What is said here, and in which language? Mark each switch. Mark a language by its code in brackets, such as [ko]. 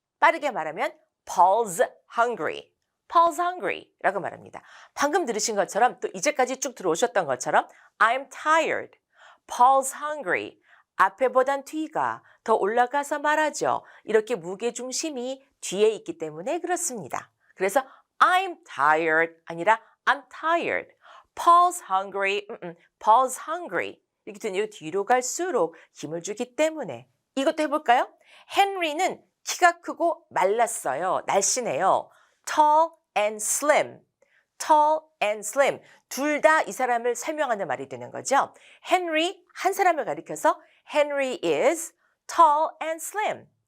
[ko] 빠르게 말하면 [en] Paul's hungry. Paul's hungry [ko] 라고 말합니다. 방금 들으신 것처럼 또 이제까지 쭉 들어오셨던 것처럼 [en] I'm tired. Paul's hungry. [ko] 앞에보단 뒤가 더 올라가서 말하죠. 이렇게 무게중심이 뒤에 있기 때문에 그렇습니다. 그래서 [en] I'm tired [ko] 아니라 I'm tired. [en] Paul's hungry. Paul's hungry. [ko] 이렇게 되니 뒤로 갈수록 힘을 주기 때문에 이것도 해볼까요? 헨리는 키가 크고 말랐어요. 날씬해요. [en] Tall and slim. Tall and slim. [ko] 둘 다 이 사람을 설명하는 말이 되는 거죠. 헨리 한 사람을 가리켜서 [en] Henry is tall and slim.